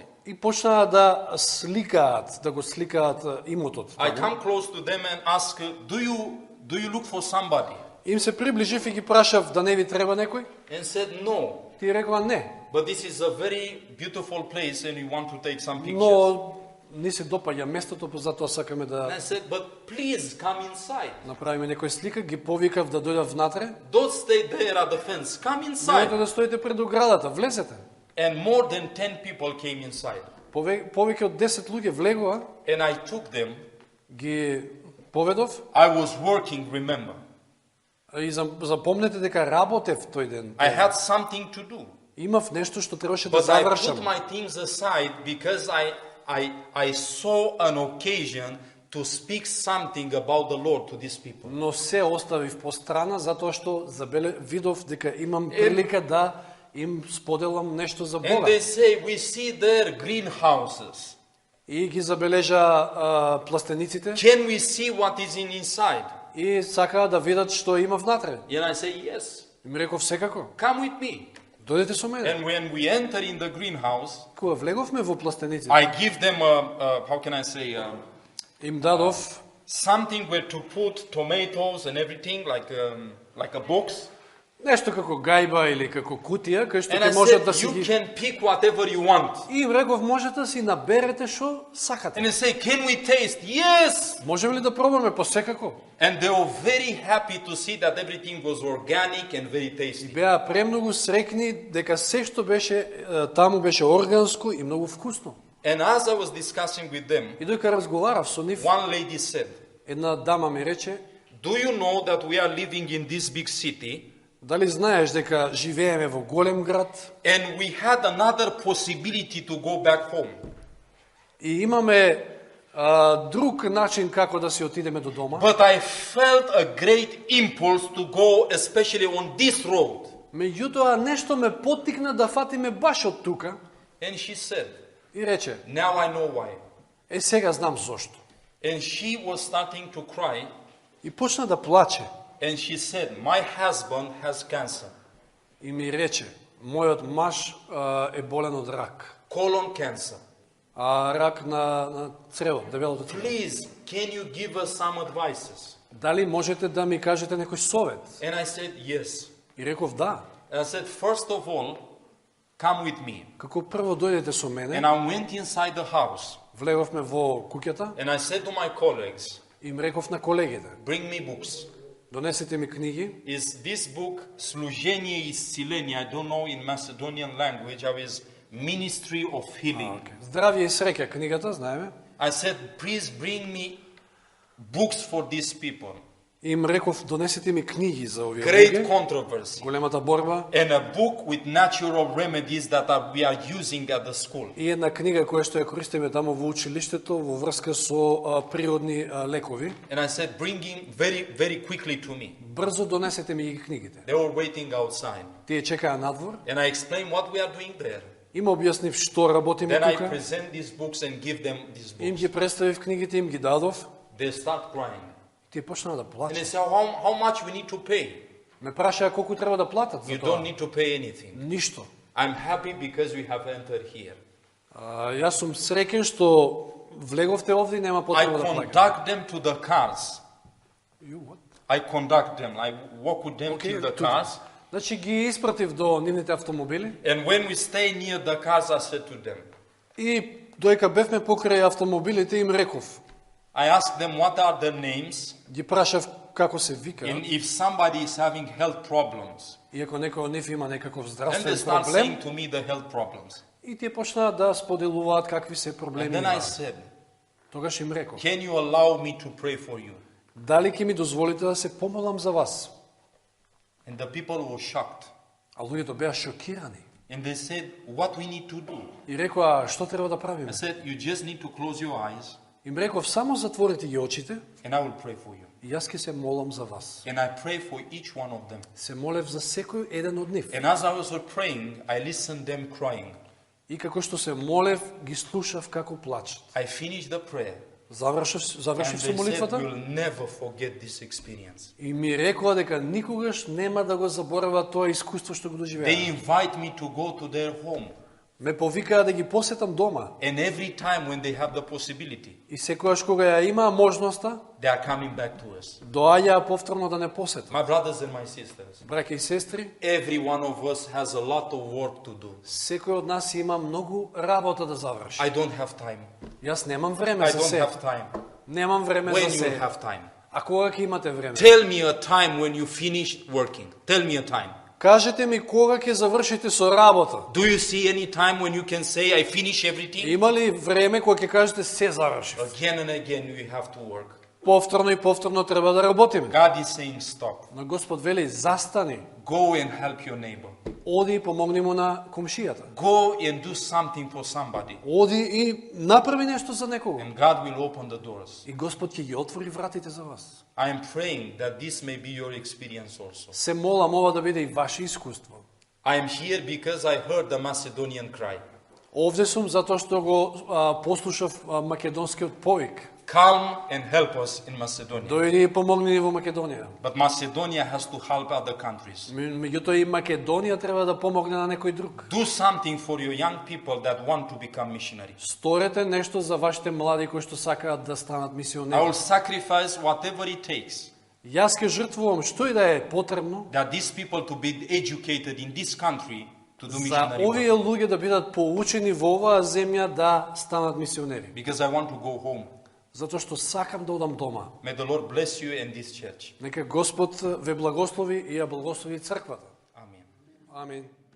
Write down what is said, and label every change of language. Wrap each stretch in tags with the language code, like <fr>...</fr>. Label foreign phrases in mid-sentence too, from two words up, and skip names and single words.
<mk>И почнаа да сликаат, да го сликаат имотот.</mk> <en>I come close to them and ask, do you look for somebody?</en> <mk>Им се приближив и ги прашав да не ви треба некој?</mk> <en>And said, no.</en> <mk>Ти рекоа не.</mk> <en>But this is a very beautiful place and we want to take some pictures.</en> <mk>Но ни се допаѓа местото, затоа сакаме</mk> <en>And</en> <mk>да</mk> <en>I said, but please come inside.</en> <mk>направиме некој слика, ги повикав да дојдат внатре.</mk> <en>Don't stay there at the fence. Come</en> <mk>Немојте</mk> <en>inside.</en> <mk>да стоите пред оградата, влезете.</mk> <en>And more than 10 people came inside.</en> <mk>Повеќе од 10 луѓе влегоа,</mk> <en>And I took them.</en> <mk>ги поведов</mk> <en>I was working, remember.</en> <mk>и запомнете дека работев тој ден.</mk> <en>I had something to do.</en> <mk>Имав нешто што требаше да</mk> <en>But I</en> <mk>завршам.</mk> <en>put my things aside because I saw an occasion to speak something about the Lord to these people.</en> <mk>Но се оставив по страна затоа што видов дека имам прилика да им споделам нешто за</mk> <en>And</en> <mk>Бога.</mk> <en>they say, we see there greenhouses.</en> <mk>И ги забележа пластениците</mk> <en>Can we see what is inside?</en> <mk>и сакаа да видат што има внатре.</mk> <en>And I say, yes.</en> <mk>И ми реков секако,</mk> <en>Come with me.</en> <mk>дојдете со мене.</mk> <en>And when we enter in the greenhouse,</en> <mk>Кога влеговме во пластениците,</mk> <en>I give them how can I say,</en> <mk>им дадов</mk> <en>something where to put tomatoes and everything, like a box.</en> <mk>нешто како гајба или како кутија, кај што</mk> <en>And</en> <mk>ќе</mk> <en>I</en> <mk>можат</mk> <en>said,</en> <mk>да си</mk> <en>you</en> <mk>ги...</mk> <en>can pick whatever you want.</en> <mk>И им реков, можете да си наберете што сакате.</mk> <en>And they say, can we taste? Yes!</en> <mk>Можеме ли да пробаме? По секако.</mk> <en>And they were very happy to see that everything was organic and very tasty.</en> <mk>Беа премногу срекни дека се што беше таму беше органско и многу вкусно.</mk> <en>And as I was discussing with them,</en> <mk>И додека разговарав со нив,</mk> <en>one lady said,</en> <mk>една дама ми рече,</mk> <en>do you know that we are living in this big city</en> <mk>дали знаеш дека живееме во голем град</mk> <en>and we had another possibility to go back home?</en> <mk>и имаме друг начин како да се отидеме до дома,</mk> <en>But I felt a great impulse to go, especially on this road.</en> <mk>меѓутоа нешто ме поттикна да фатиме баш од тука</mk> <en>And she said,</en> <mk>и рече,</mk> <en>now I know why.</en> <mk>сега знам зошто.</mk> <en>And she was starting to cry</en> <mk>И почна да плаче</mk> <en>and she said, my husband has cancer,</en> <mk>и ми рече, мојот маж е болен од рак.</mk> <en>colon cancer.</en> <mk>Рак на цревот, дебелото црево.</mk> <en>Please, can you give us some advices?</en> <mk>Дали можете да ми кажете некој совет?</mk> <en>And I said, yes.</en> <mk>И реков да.</mk> <en>And I said, first of all, come with me.</en> <mk>Како прво дојдете со мене,</mk> <en>And I went inside the house</en> <mk>влеговме во куќата</mk> <en>and I said to my colleagues,</en> <mk>и им реков на колегите,</mk> <en>bring me books.</en> <mk>донесете ми книги.</mk> <en>Is this book Slujenie Iscilenie? I don't know in Macedonian language. I was Ministry of Healing.</en> <mk>Здравје и среќа книгата, знаеме.</mk> <en>I said, please bring me books for these people.</en> <mk>Им реков, донесете ми книги за овие</mk> <en>Great</en> <mk>луѓе.</mk> <en>controversy.</en> <mk>Големата борба.</mk> <en>And a book with natural remedies that we are using at the school.</en> <mk>И една книга која што ја користиме таму во училиштето во врска со природни лекови.</mk> <en>And I said, bring him very, very quickly to me.</en> <mk>Брзо донесете ми ги книгите.</mk> <en>They were waiting outside.</en> <mk>Тие чекаа надвор</mk> <en>And I explained what we are doing there.</en> <mk>Им објаснив што работиме</mk> <en>Then I</en> <mk>тука.</mk> <en>present these books and give them these</en> <mk>Им</mk> <en>books.</en> <mk>ги представив книгите, им ги дадов.</mk> <en>They start crying.</en> <mk>Тие почнаа да</mk> <en>And they</en> <mk>плачат.</mk> <en>say, how much we need to pay?</en> <mk>Ме прашаа колку треба да платат за</mk> <en>You</en> <mk>тоа.</mk> <en>don't need to pay anything.</en> <mk>Ништо.</mk> <en>I'm happy because we have entered here.</en> <mk>Јас сум среќен што влеговте овде и нема</mk> <en>I</en> <mk>потреба да плаќам.</mk> <en>conduct them to the cars. You what? I conduct them. I walk with them to the cars.</en> <mk>Значи ги испратив до нивните автомобили</mk> <en>And when we stay near the cars, I said to them,</en> <mk>и доека бевме покрај автомобилите им реков.</mk> <en>I asked them what are the names,</en> <mk>Ги прашав како се вика.</mk> <en>and if somebody is having health problems.</en> <mk>И ако некој од нив има некаков</mk> <en>Then they</en> <mk>здравствен</mk> <en>start</en> <mk>проблем,</mk> <en>saying to me the health problems.</en> <mk>и тие почнаа да споделуваат какви се</mk> <en>And</en> <mk>проблеми</mk> <en>then I</en> <mk>имаат.</mk> <en>said,</en> <mk>Тогаш им реков,</mk> <en>can you allow me to pray for you?</en> <mk>дали ќе ми дозволите да се помолам за вас?</mk> <en>And the people were shocked.</en> <mk>А луѓето беа шокирани.</mk> <en>And they said, what we need to do?</en> <mk>И рекоа, што треба да правиме?</mk> <en>I said, you just need to close your eyes</en> <mk>Им реков, само затворите ги очите</mk> <en>and I will pray for you.</en> <mk>и јас ќе се молам за вас.</mk> <en>And I pray for each one of them.</en> <mk>Се молев за секој еден од нив.</mk> <en>And as I was praying, I listened them crying.</en> <mk>И како што се молев, ги слушав како плачат.</mk> <en>I finished the prayer.</en> <mk>Завршив</mk> <en>And</en> <mk>со</mk> <en>they said,</en> <mk>молитвата</mk> <en>we'll never forget this experience.</en> <mk>и ми рекоа дека никогаш нема да го заборават тоа искуство што го</mk> <en>They</en> <mk>доживеа.</mk> <en>invite me to go to their home.</en> <mk>Ме повикаа да ги посетам дома.</mk> <en>And every time when they have the possibility,</en> <mk>И секогаш кога ја имаа можноста,</mk> <en>they are coming back to us.</en> <mk>доаѓаа повторно да не посетат.</mk> <en>My brothers and my sisters,</en> <mk>Браќа и сестри,</mk> <en>every one of us has a lot of work to do.</en> <mk>секој од нас има многу работа да заврши.</mk> <en>I don't have time.</en> <mk>Јас немам време</mk> <en>I</en> <mk>за</mk> <en>don't</en> <mk>се.</mk> <en>have time.</en> <mk>Немам време</mk> <en>When</en> <mk>за</mk> <en>you will</en> <mk>се.</mk> <en>have time?</en> <mk>А кога ќе имате време?</mk> <en>Tell me a time when you finish working. Tell me a time.</en> <mk>Кажете ми кога ќе завршите со работа.</mk> <en>Do you see any time when you can say, I finish everything?</en> <mk>Има ли време кога ќе кажете се завршив?</mk> <en>Again and again we have to work.</en> <mk>Повторно и повторно треба да работиме.</mk> <en>God is saying, stop.</en> <mk>Но Господ вели, застани,</mk> <en>Go and help your neighbor.</en> <mk>оди и помогни му на комшијата.</mk> <en>Go and do something for somebody.</en> <mk>Оди и направи нешто за некого.</mk> <en>And God will open the doors.</en> <mk>И Господ ќе ги отвори вратите за вас.</mk> <en>I am praying that this may be your experience also.</en> <mk>Се молам ова да биде и ваше искуство.</mk> <en>I am here because I heard the Macedonian cry.</en> <mk>Овде сум затоа што го послушав македонскиот повик.</mk> <en>Come and help us in Macedonia.</en> <mk>Дојди и помогни ни во Македонија.</mk> <en>But Macedonia has to help other countries.</en> <mk>Меѓутоа и Македонија треба да помогне на некој друг.</mk> <en>Do something for your young people that want to become missionaries.</en> <mk>Сторете нешто за вашите млади кои што сакаат да станат</mk> <en>I</en> <mk>мисионери.</mk> <en>will sacrifice whatever it takes</en> <mk>Јас ќе жртвувам што и да е потребно</mk> <en>that these people to be educated in this country to do</en> <mk>за</mk> <en>missionary work.</en> <mk>овие луѓе да бидат поучени во оваа земја да станат мисионери.</mk> <en>Because I want to go home.</en> <mk>Затоа што сакам да одам дома.</mk> <en>May the Lord bless you and this church.</en> <mk>Нека Господ ве благослови и ја благослови црквата.</mk> <en>Amen.</en> <mk>Амин.</mk>